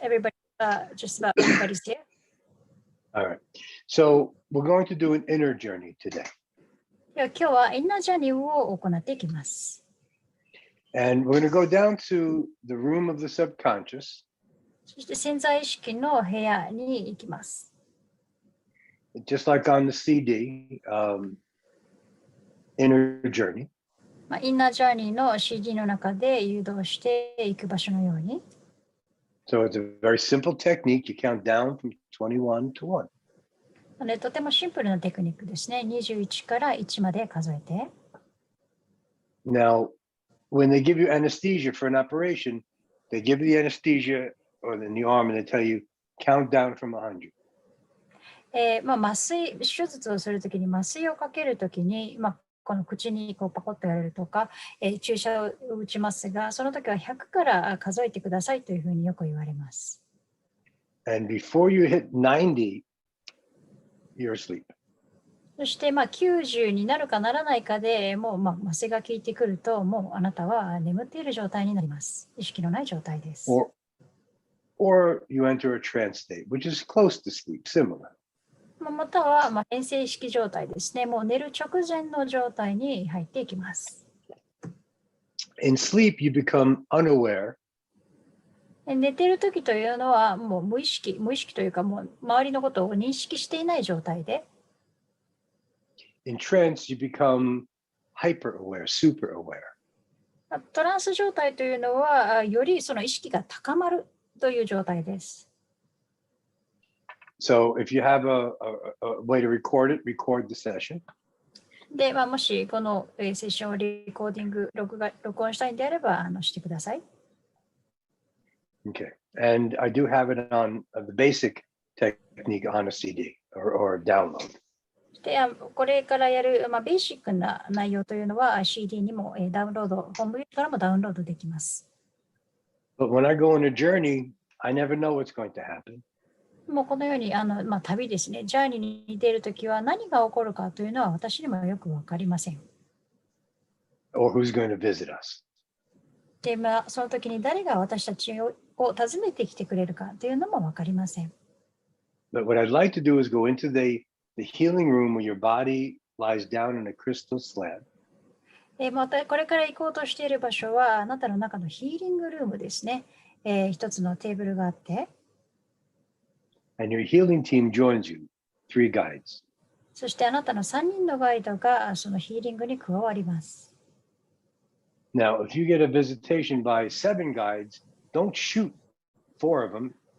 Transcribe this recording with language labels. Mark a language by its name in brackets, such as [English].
[English] Everybody, just about everybody's here. All right. So we're going to do an inner journey today. [Japanese] では今日はインナージャーニーを行っていきます。 [English] And we're going to go down to the room of the subconscious. [Japanese] そして潜在意識の部屋に行きます。 [English] Just like on the CD, inner journey. [Japanese] インナージャーニーの CD の中で誘導していく場所のように。 [English] So it's a very simple technique. You count down from 21 to 1. [Japanese] とてもシンプルなテクニックですね。 21から1まで数えて。 [English] Now, when they give you anesthesia for an operation, they give the anesthesia or in the arm and they tell you count down from 100. [Japanese] 麻酔、手術をするときに麻酔をかけるときに、この口にこうパコッとやれるとか、注射を打ちますが、その時は100から数えてくださいというふうによく言われます。 [English] And before you hit 90, you're asleep. [Japanese] そして90になるかならないかでもう麻酔が効いてくると、もうあなたは眠っている状態になります。意識のない状態です。 [English] Or you enter a trance state, which is close to sleep, similar. [Japanese] または変性意識状態ですね。もう寝る直前の状態に入っていきます。 [English] In sleep, you become unaware. [Japanese] 寝ている時というのはもう無意識というかもう周りのことを認識していない状態で。 [English] In trance, you become hyper aware, super aware. [Japanese] トランス状態というのはよりその意識が高まるという状態です。 [English] So if you have a way to record it, record the session. [Japanese] で、もしこのセッションをリコーディング、録音したいんであればしてください。 [English] Okay. And I do have it on the basic technique on a CD or download. [Japanese] で、これからやる、ベーシックな内容というのは CD にもダウンロード、ホームページからもダウンロードできます。 [English] But when I go on a journey, I never know what's going to happen. [Japanese] もうこのように旅ですね、ジャーニーに出るときは何が起こるかというのは私にもよく分かりません。 [English] Or who's going to visit us. [Japanese] で、その時に誰が私たちを訪ねてきてくれるかというのも分かりません。 [English] But what I'd like to do is go into the healing room where your body lies down in a crystal slab. [Japanese] またこれから行こうとしている場所はあなたの中のヒーリングルームですね。一つのテーブルがあって。 [English] And your healing team joins you, 3 guides. [Japanese] そしてあなたの3人のガイドがそのヒーリングに加わります。 [English] Now, if you get a visitation by 7 guides, don't shoot 4 of them.